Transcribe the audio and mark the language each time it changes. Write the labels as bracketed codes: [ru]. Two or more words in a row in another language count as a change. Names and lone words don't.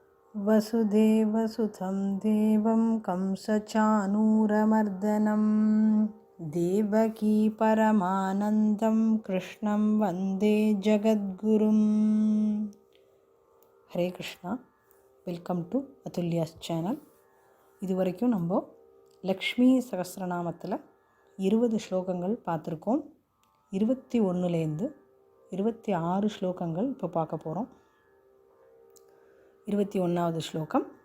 [sa] वसुदेवसुतं देवं कंसचानूरमर्दनं देवकी परमानन्दं कृष्णं वन्दे जगद्गुरुम्. [en] ஹரே கிருஷ்ணா. welcome to Atulya's channel. [ta] இது வரைக்கும் நம்ம லக்ஷ்மி சகஸ்ரநாமத்தில் 20 ஸ்லோகங்கள் பார்த்துருக்கோம். 21லேருந்து 26 ஸ்லோகங்கள் இப்போ பார்க்க போகிறோம். 21வது ஸ்லோகம்.